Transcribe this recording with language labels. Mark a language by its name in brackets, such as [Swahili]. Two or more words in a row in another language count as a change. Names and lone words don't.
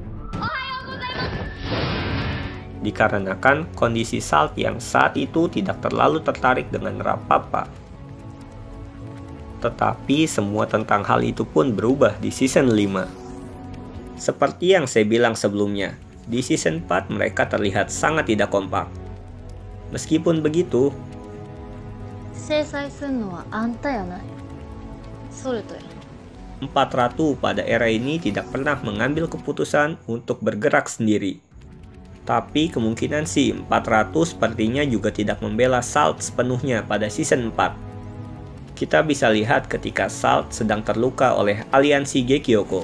[Indonesian] Dikarenakan kondisi Salt yang saat itu tidak terlalu tertarik dengan Rapapa. Tetapi semua tentang hal itu pun berubah di season 5. Seperti yang saya bilang sebelumnya, di season 4 mereka terlihat sangat tidak kompak. Meskipun begitu, [Japanese] 制裁するのはあんたやない。ソルトや。 [Indonesian] 4 ratu pada era ini tidak pernah mengambil keputusan untuk bergerak sendiri. Tapi kemungkinan sih 4 ratu sepertinya juga tidak membela Salt sepenuhnya pada season 4. Kita bisa lihat ketika Salt sedang terluka oleh aliansi Gekyoko.